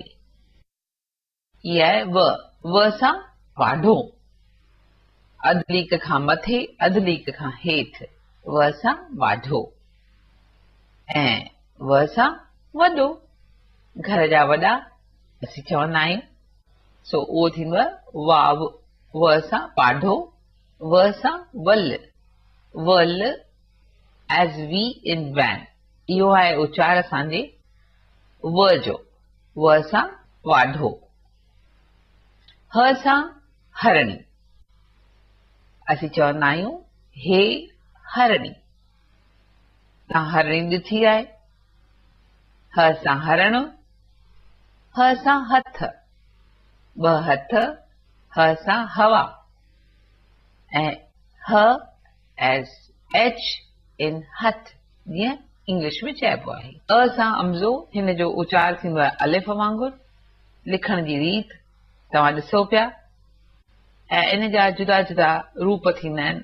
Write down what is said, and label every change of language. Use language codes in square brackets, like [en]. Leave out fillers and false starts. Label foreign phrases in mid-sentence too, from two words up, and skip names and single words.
[sd] इहा आहे व सां वाढो, अधु लीक खां मथे अधु लीक खां हेठि, व सां वाढो। ऐं व सां वॾो, घर जा वॾा असीं चवंदा आहियूं, सो उहो थींदो आहे वाव। व सां वाढो, व सां वल, वल [en] as V in van. [sd] इहो आहे उचार असांजे व जो, व सां वाढो। ह सां हरणी, असीं चवंदा आहियूं हे हरणी। तव्हां हरणी ॾिठी आहे। ह सां हरण, ह सां हथ, ॿ हथ, ह सां हवा। ऐं ह [en] as H in [sd] हथ, जीअं इंग्लिश में चइबो आहे। अ सां अमज़ो, हिन जो उचार थींदो आहे अलिफ वांगुरु। लिखण जी रीत तव्हां ॾिसो पिया। ऐं इन जा जुदा जुदा रूप थींदा आहिनि।